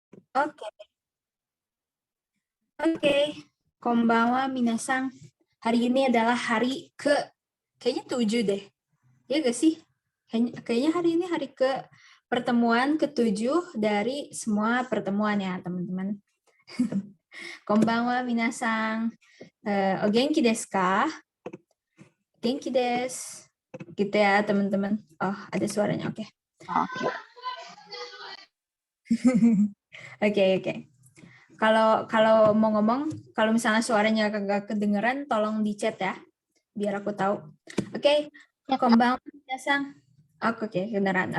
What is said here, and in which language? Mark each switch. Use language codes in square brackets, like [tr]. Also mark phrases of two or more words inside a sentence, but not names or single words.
[id] Oke, oke. [ja] こんばんは皆さん. [id] Hari ini adalah hari kayaknya 7 deh. Ya gak sih? Kayaknya hari ini hari pertemuan ke-7 dari semua pertemuan ya, teman-teman. [ja] こんばんは皆さん. お元気ですか? 元気です. [id] Gitu ya, teman-teman. Oh, ada suaranya. Oke. Oke. Oke. Kalau mau ngomong, kalau misalnya suaranya agak kedengeran, tolong di chat ya, biar aku tahu. Oke, [ja] こんばんは皆さん. [id] Oke, kedengeran.